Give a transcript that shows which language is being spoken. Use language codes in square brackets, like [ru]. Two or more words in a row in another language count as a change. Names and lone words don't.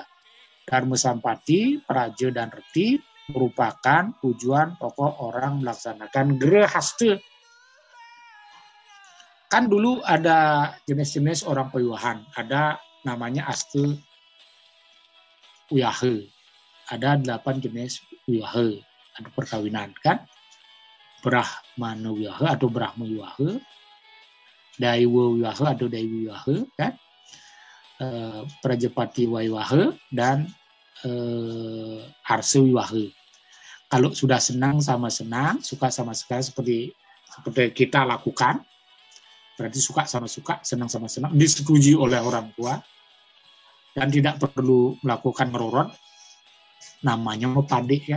[id] Dharma sampatti, praja dan reti merupakan tujuan pokok orang melaksanakan grahastha. Kan dulu ada jenis-jenis orang pewiwahan, ada namanya asta wiwaha. Ada 8 jenis wiwaha, ada perkawinan kan. Brahmana wiwaha atau Brahma wiwaha, Daiwa wiwaha atau Daiwi wiwaha kan. Prajapati wiwaha dan Arsa wiwaha. Kalau sudah senang sama senang, suka sama suka seperti kita lakukan, berarti suka sama suka, senang sama senang, disetujui oleh orang tua dan tidak perlu melakukan ngerorot, namanya mepade ya.